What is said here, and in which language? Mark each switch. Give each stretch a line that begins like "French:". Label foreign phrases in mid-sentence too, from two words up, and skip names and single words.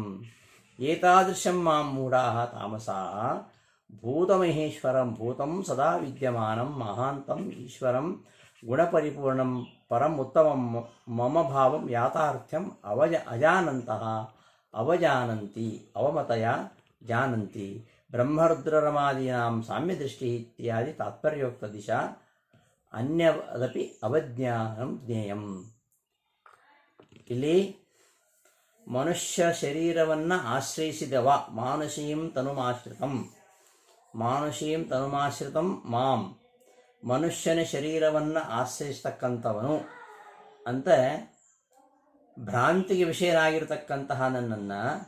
Sanskrit: एतादृशं मां मूढाः तामसाः भूतमहेश्वरं भूतं सदा विद्यमानं महान्तं ईश्वरं गुणपरिपूर्णं परं उत्तमं मम भावं याथार्थ्यं अजानन्तः अवजानन्ति अवमतय जानन्ति ब्रह्मरुद्ररमादीनां साम्यदृष्टि इत्यादि तात्पर्योक्त दिशा अन्यदपि अवज्ञानं ज्ञेयं.
Kannada: ಇಲ್ಲಿ ಮನುಷ್ಯ ಶರೀರವನ್ನು ಆಶ್ರಯಿಸಿದವ
Sanskrit: मानुषीं तनुमाश्रितं मां
Kannada: ಮನುಷ್ಯನ ಶರೀರವನ್ನು ಆಶ್ರಯಿಸ್ತಕ್ಕಂಥವನು ಅಂತ ಭ್ರಾಂತಿಗೆ ವಿಷಯನಾಗಿರ್ತಕ್ಕಂತಹ ನನ್ನನ್ನು